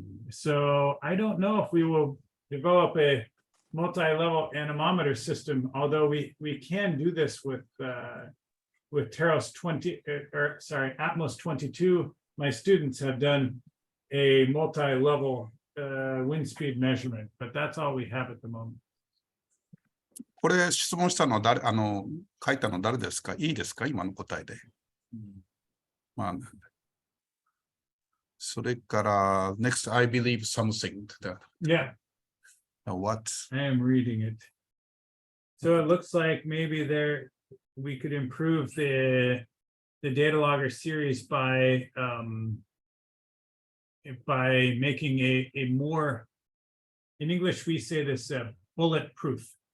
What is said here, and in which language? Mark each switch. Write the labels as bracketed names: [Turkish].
[English] So I don't know if we will develop a multi-level anemometer system, although we can do this with Teros 20, Atmos 22. My students have done a multi-level wind speed measurement, but that's all we have at the moment. [Japanese] これ質問したのは誰、書いたの誰ですか？いいですか？今の答えで。まあ、それから、 [English] next, I believe something. Yeah. What? I am reading it. So it looks like maybe we could improve the data logger series by making a more, in English we say this bulletproof.